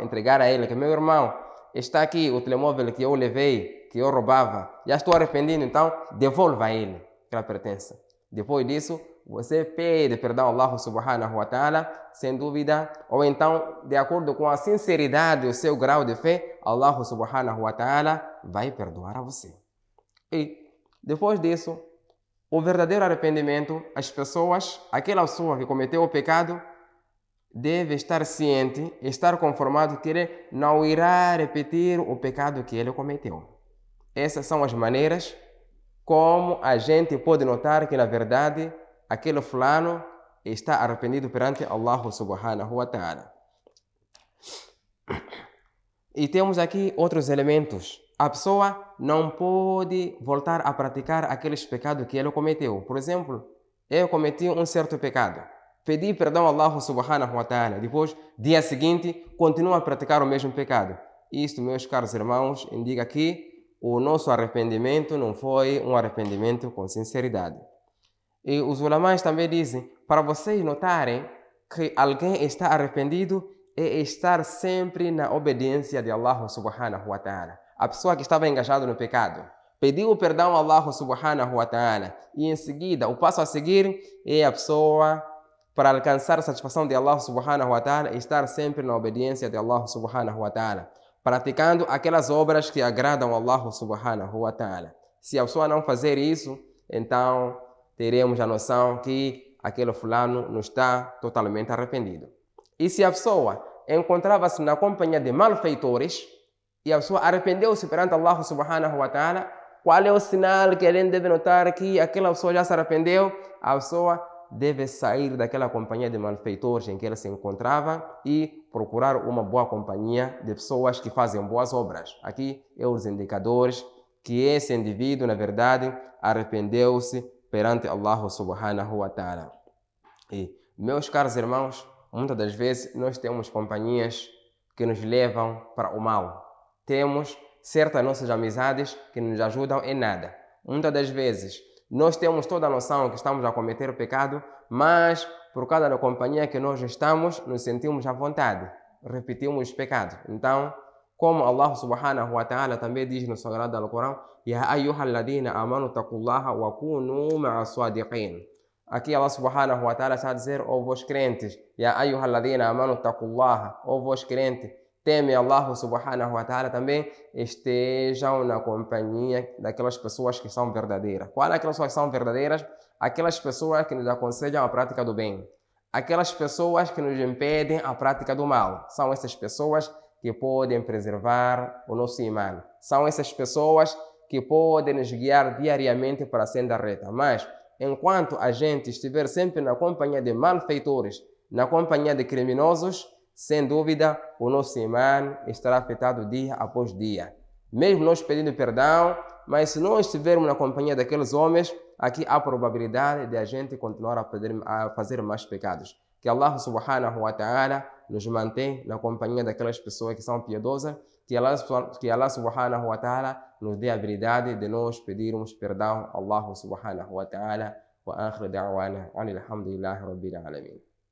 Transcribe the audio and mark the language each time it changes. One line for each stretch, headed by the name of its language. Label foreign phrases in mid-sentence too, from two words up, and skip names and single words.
Portuguese: Entregar a ele, que meu irmão, está aqui o telemóvel que eu levei, que eu roubava, já estou arrependido, então devolva a ele aquela pertença. Depois disso, você pede perdão a
Arabic: الله سبحانه وتعالى,
Portuguese: sem dúvida, ou então, de acordo com a sinceridade e o seu grau de fé,
Arabic: الله سبحانه وتعالى
Portuguese: vai perdoar a você. E, depois disso, o verdadeiro arrependimento, aquela pessoa que cometeu o pecado, deve estar ciente, estar conformado que ele não irá repetir o pecado que ele cometeu. Essas são as maneiras como a gente pode notar que, na verdade, aquele fulano está arrependido perante
Arabic: الله سبحانه وتعالى.
Portuguese: E temos aqui outros elementos. A pessoa não pode voltar a praticar aqueles pecados que ele cometeu. Por exemplo, eu cometi um certo pecado. Pedi perdão a
Arabic: الله سبحانه وتعالى.
Portuguese: Depois, dia seguinte, continua a praticar o mesmo pecado. Isto, meus caros irmãos, indica que o nosso arrependimento não foi um arrependimento com sinceridade. E os ulamãs também dizem, para vocês notarem que alguém está arrependido, é estar sempre na obediência de
Arabic: الله سبحانه وتعالى.
Portuguese: A pessoa que estava engajada no pecado pediu perdão a
Arabic: الله سبحانه وتعالى
Portuguese: e em seguida, o passo a seguir é a pessoa, para alcançar a satisfação de
Arabic: الله سبحانه وتعالى,
Portuguese: estar sempre na obediência de
Arabic: الله سبحانه وتعالى,
Portuguese: praticando aquelas obras que agradam a
Arabic: الله سبحانه وتعالى.
Portuguese: Se a pessoa não fazer isso, então teremos a noção que aquele fulano não está totalmente arrependido. E se a pessoa encontrava-se na companhia de malfeitores e a pessoa arrependeu-se perante
Arabic: الله سبحانه وتعالى,
Portuguese: qual é o sinal que ele deve notar que aquela pessoa já se arrependeu? A pessoa deve sair daquela companhia de malfeitores em que ele se encontrava e procurar uma boa companhia de pessoas que fazem boas obras. Aqui é os indicadores que esse indivíduo, na verdade, arrependeu-se perante
Arabic: الله سبحانه وتعالى.
Portuguese: E, meus caros irmãos, muitas das vezes nós temos companhias que nos levam para o mal. Temos certas nossas amizades que nos ajudam em nada. Muitas das vezes nós temos toda a noção que estamos a cometer o pecado, mas por causa da companhia que nós estamos, nos sentimos à vontade, repetimos os pecados. Então, como
Arabic: الله سبحانه وتعالى
Portuguese: também diz no Sagrado Alcorão,
Arabic: يا أيها الذين آمنوا اتقوا الله وكونوا مع الصادقين.
Portuguese: Aqui
Arabic: الله سبحانه وتعالى
Portuguese: está a dizer, ó vós crentes,
Arabic: يا أيها الذين آمنوا اتقوا الله,
Portuguese: ó vós crentes, teme
Arabic: الله سبحانه وتعالى,
Portuguese: também estejam na companhia daquelas pessoas que são verdadeiras. Quais aquelas pessoas que são verdadeiras? Aquelas pessoas que nos aconselham a prática do bem. Aquelas pessoas que nos impedem a prática do mal. São essas pessoas que podem preservar o nosso imã. São essas pessoas que podem nos guiar diariamente para a senda reta. Mas, enquanto a gente estiver sempre na companhia de malfeitores, na companhia de criminosos, sem dúvida, o nosso imã estará afetado dia após dia. Mesmo nós pedindo perdão, mas se não estivermos na companhia daqueles homens, aqui há probabilidade de a gente continuar a fazer mais pecados. Que
Arabic: الله سبحانه وتعالى
Portuguese: nos mantém na companhia daquelas pessoas que são piedosas, que
Arabic: الله سبحانه وتعالى
Portuguese: nos dê a habilidade de nós pedirmos perdão a
Arabic: الله سبحانه وتعالى. وآخر دعوانا الحمد لله رب العالمين.